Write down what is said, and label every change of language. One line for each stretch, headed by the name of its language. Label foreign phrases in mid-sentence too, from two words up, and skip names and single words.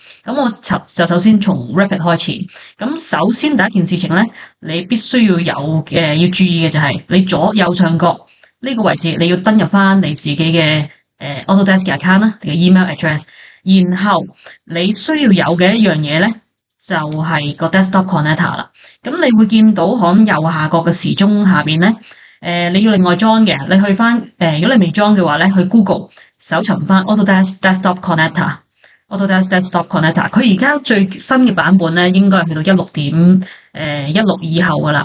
Cantonese: 咁我就首先從 Revit 開始。咁首先第一件事情咧，你必須要有嘅要注意嘅就係你左右上角呢個位置，你要登入翻你自己嘅Autodesk 嘅 account 啦，你嘅
English: email address。
Cantonese: 然後你需要有嘅一樣嘢咧，就係個
English: desktop connector
Cantonese: 啦。咁你會見到喺右下角嘅時鐘下邊咧，你要另外裝嘅，你去翻如果你未裝嘅話咧，去 Google 搜尋翻 Autodesk Desktop Connector。Autodesk Desktop Connector 佢而家最新嘅版本咧，應該係去到16.16以後噶啦。